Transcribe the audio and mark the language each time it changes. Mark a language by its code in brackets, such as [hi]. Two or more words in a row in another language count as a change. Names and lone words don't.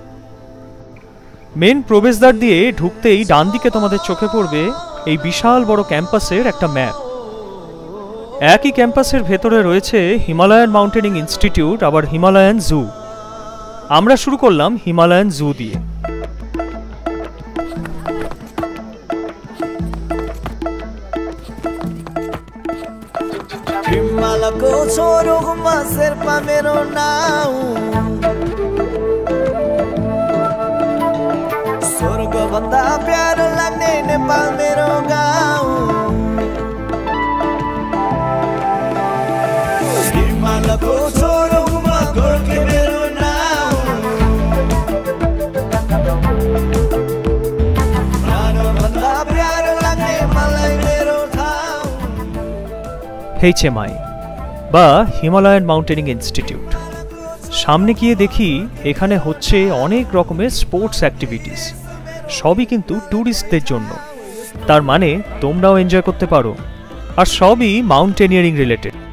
[bn] মেন প্রবেশদ্বার দিয়ে ঢুকতেই ডান দিকে তোমাদের চোখে পড়বে এই বিশাল বড় ক্যাম্পাসের একটা ম্যাপ। একই ক্যাম্পাসের ভেতরে রয়েছে হিমালয়ান মাউন্টেনিং ইনস্টিটিউট আবার হিমালয়ান জু। আমরা শুরু করলাম হিমালয়ান জু দিয়ে। [ne] हिमालको छोरोमा शेर्पा मेरो नाउँ स्वर्गभन्दा प्यारो लाग्ने नेपाल मेरो गाउँ हिमालको छोरोमा गोर्खे मेरो नाउँ प्राणभन्दा प्यारो लाग्ने मलाई मेरो ठाउँ। [bn] HMI বা হিমালয়ান মাউন্টেনিং ইনস্টিটিউট। সামনে গিয়ে দেখি এখানে হচ্ছে অনেক রকমের [en] sports activities, [bn] সবই কিন্তু ট্যুরিস্টদের জন্য। তার মানে তোমরাও এনজয় করতে পারো, আর সবই [en] mountaineering related.